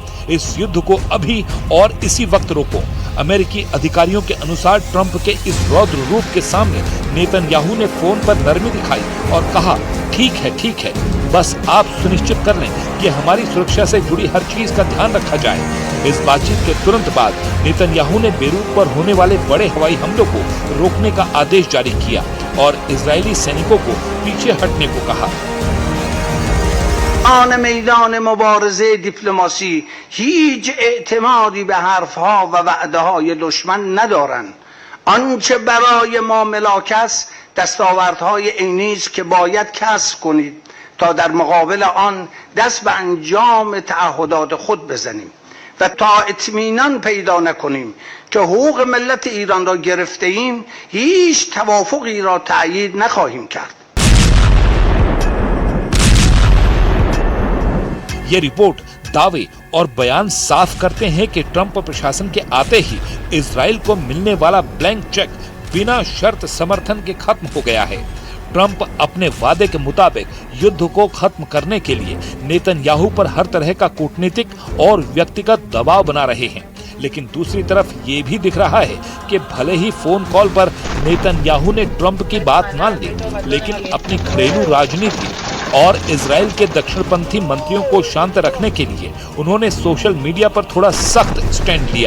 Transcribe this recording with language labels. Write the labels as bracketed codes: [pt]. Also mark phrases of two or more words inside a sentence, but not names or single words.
[hi] इस युद्ध को अभी और इसी वक्त रोको। अमेरिकी अधिकारियों के अनुसार ट्रंप के इस रौद्र रूप के सामने नेतन्याहू ने फोन पर नरमी दिखाई और कहा, ठीक है, बस आप सुनिश्चित कर लें कि हमारी सुरक्षा से जुड़ी हर चीज का ध्यान रखा जाए। इस बातचीत के तुरंत बाद नेतन्याहू ने बेरूत पर होने वाले बड़े हवाई हमलों को रोकने का आदेश जारी किया और इजरायली सैनिकों को पीछे हटने को कहा। [fa] آن میدان مبارزه دیپلماسی هیچ اعتمادی به حرفها و وعده های دشمن ندارند. آنچه برای ما ملاک است دستاوردهای عینی است که باید کسب کنید تا در مقابل آن دست به انجام تعهدات خود بزنیم و تا اطمینان پیدا نکنیم که حقوق ملت ایران را گرفته ایم هیچ توافقی را تأیید نخواهیم کرد. [hi] ये रिपोर्ट दावे और बयान साफ करते हैं कि ट्रंप प्रशासन के आते ही इजराइल को मिलने वाला [en] blank check [hi] बिना शर्त समर्थन के खत्म हो गया है। ट्रंप अपने वादे के मुताबिक युद्ध को खत्म करने के लिए नेतन्याहू पर हर तरह का कूटनीतिक और व्यक्तिगत दबाव बना रहे हैं, लेकिन दूसरी तरफ ये भी दिख रहा है कि भले ही [en] phone call [hi] पर नेतन्याहू ने ट्रंप की बात मान ली, लेकिन अपनी घरेलू राजनीति और इजराइल के दक्षिणपंथी मंत्रियों को शांत रखने के लिए उन्होंने [en] social media [hi] पर थोड़ा सख्त स्टैंड लिया।